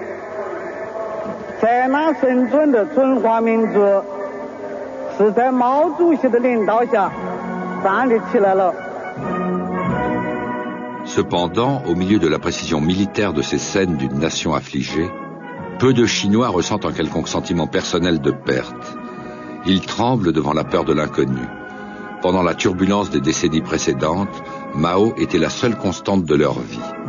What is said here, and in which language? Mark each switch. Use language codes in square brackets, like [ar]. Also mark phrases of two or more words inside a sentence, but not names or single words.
[zh] 在那生存的中华民族是在毛主席的领导下站立起来了。 [fr] Cependant, au milieu de la précision militaire de ces scènes d'une nation affligée, peu de Chinois ressentent un quelconque sentiment personnel de perte. Ils tremblent devant la peur de l'inconnu. Pendant la turbulence des décennies précédentes, Mao était la seule constante de leur vie.